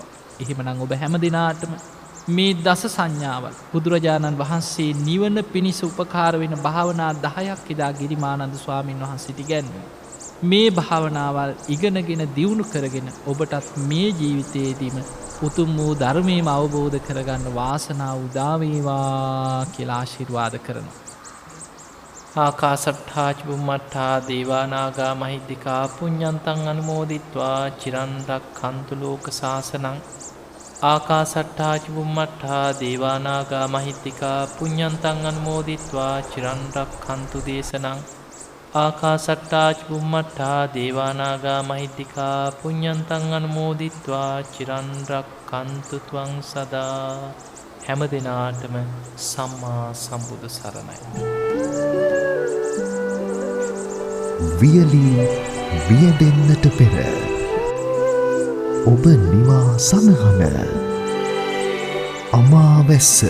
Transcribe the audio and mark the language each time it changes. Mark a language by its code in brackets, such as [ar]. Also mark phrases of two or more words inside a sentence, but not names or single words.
[si] එහෙමනම් ඔබ හැම දිනාටම මේ දස සංඥාවල් බුදුරජාණන් වහන්සේ නිවන පිණිස උපකාර වෙන භාවනා 10ක් එදා ගිරිමානන්ද ස්වාමීන් වහන්සේට ඉගැන්වුවා. මේ භාවනාවල් ඉගෙනගෙන දියුණු කරගෙන ඔබටත් මේ ජීවිතයේදීම උතුම් වූ ධර්මයේම අවබෝධ කරගන්න වාසනාව උදා වේවා කියලා ආශිර්වාද කරනවා. [pi] ආකාසට්ඨා චුම්මට්ඨා දේවා නාග මහිද්దికා පුඤ්ඤන්තං අනුමෝදිත්වා චිරන් රක්ඛන්තු ලෝක සාසනං. ආකාසට්ඨා චුම්මට්ඨා දේවා නාග මහිද්దికා පුඤ්ඤන්තං අනුමෝදිත්වා චිරන් රක්ඛන්තු දේශනං. ආකාසට්ඨා චුම්මට්ඨා දේවා නාග මහිද්దికා පුඤ්ඤන්තං අනුමෝදිත්වා චිරන් රක්ඛන්තු ත්වං සදා. [si] හැම දිනාටම සම්මා සම්බුදු සරණයි. වියලී වියදෙන්නට පෙර ඔබ නිවා සනහන අමාවැස්ස.